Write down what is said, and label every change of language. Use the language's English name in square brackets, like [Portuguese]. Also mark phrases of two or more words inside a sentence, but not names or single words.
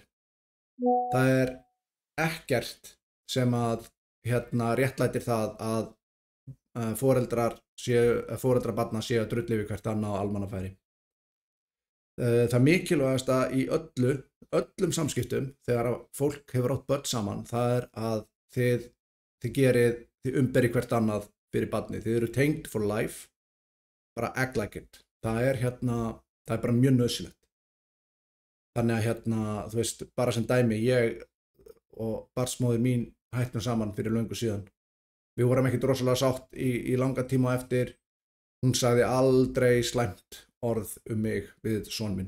[Icelandic] Það ekkert sem að réttlætir það að foreldrar barna séu að drulli við hvert annað á almannafæri. Það mikilvægasta í öllum samskiptum þegar fólk hefur átt börn saman, það að þið umberið hvert annað fyrir barnið. Þið eru tengd [English] for life, bara act like it. [Icelandic] Það er bara mjög nauðsynlegt. Þannig að þú veist, bara sem dæmi, ég og barnsmóðir mín hættum saman fyrir löngu síðan. Við vorum ekkert rosalega sátt í langa tíma eftir. Hún sagði aldrei slæmt orð mig við son minn.